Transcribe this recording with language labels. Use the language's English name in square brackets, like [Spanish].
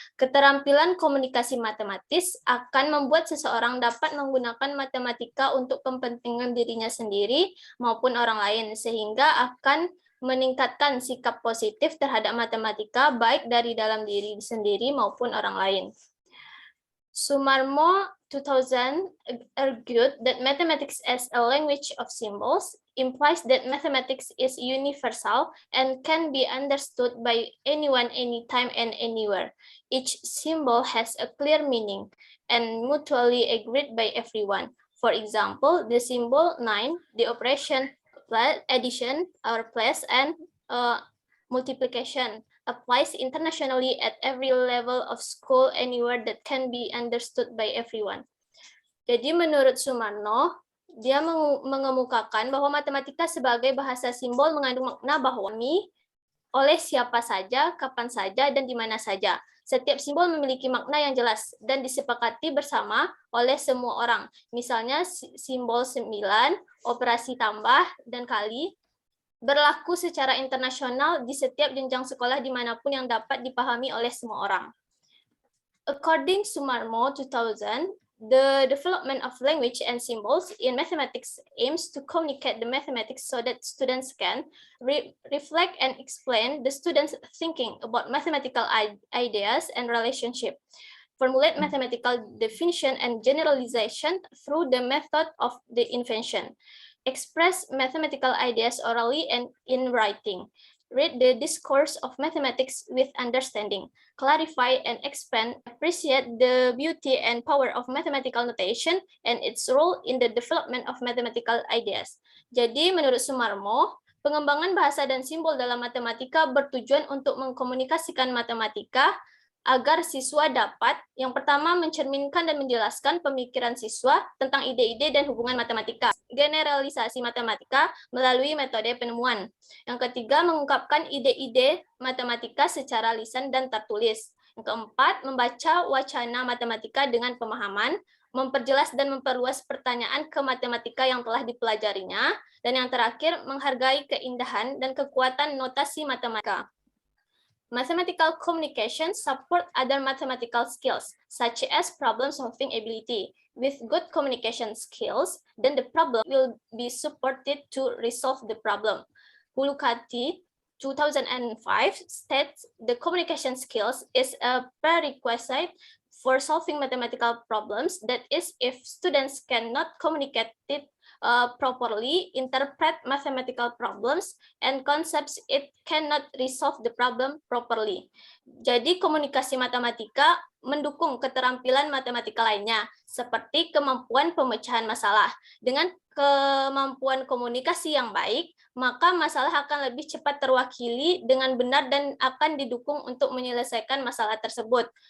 [Indonesian] Keterampilan komunikasi matematis akan membuat seseorang dapat menggunakan matematika untuk kepentingan dirinya sendiri maupun orang lain, sehingga akan meningkatkan sikap positif terhadap matematika baik dari dalam diri sendiri maupun orang lain. [English] Sumarmo 2000 argued that mathematics as a language of symbols implies that mathematics is universal and can be understood by anyone, anytime, and anywhere. Each symbol has a clear meaning and mutually agreed by everyone. For example, the symbol 9, the operation addition or plus and multiplication applies internationally at every level of school anywhere that can be understood by everyone. [Indonesian] Jadi menurut Sumarno, dia mengemukakan bahwa matematika sebagai bahasa simbol mengandung makna bahwa oleh siapa saja, kapan saja, dan di mana saja. Setiap simbol memiliki makna yang jelas dan disepakati bersama oleh semua orang. Misalnya simbol 9, operasi tambah, dan kali berlaku secara internasional di setiap jenjang sekolah dimanapun yang dapat dipahami oleh semua orang. [English] According to Sumarmo 2000, the development of language and symbols in mathematics aims to communicate the mathematics so that students can reflect and explain the students' thinking about mathematical ideas and relationship, formulate mathematical definition and generalization through the method of the invention, express mathematical ideas orally and in writing, read the discourse of mathematics with understanding, clarify and expand, appreciate the beauty and power of mathematical notation and its role in the development of mathematical ideas. [Indonesian] Jadi menurut Sumarmo, pengembangan bahasa dan simbol dalam matematika bertujuan untuk mengkomunikasikan matematika agar siswa dapat, yang pertama, mencerminkan dan menjelaskan pemikiran siswa tentang ide-ide dan hubungan matematika, generalisasi matematika melalui metode penemuan. Yang ketiga, mengungkapkan ide-ide matematika secara lisan dan tertulis. Yang keempat, membaca wacana matematika dengan pemahaman, memperjelas dan memperluas pertanyaan ke matematika yang telah dipelajarinya, dan yang terakhir, menghargai keindahan dan kekuatan notasi matematika. [English] Mathematical communication support other mathematical skills, such as problem-solving ability. With good communication skills, then the problem will be supported to resolve the problem. Hulukati 2005 states the communication skills is a prerequisite for solving mathematical problems. That is, if students cannot communicate it properly, interpret mathematical problems and concepts, it cannot resolve the problem properly. [Indonesian] Jadi komunikasi matematika mendukung keterampilan matematika lainnya, seperti kemampuan pemecahan masalah. Dengan kemampuan komunikasi yang baik, maka masalah akan lebih cepat terwakili dengan benar dan akan didukung untuk menyelesaikan masalah tersebut.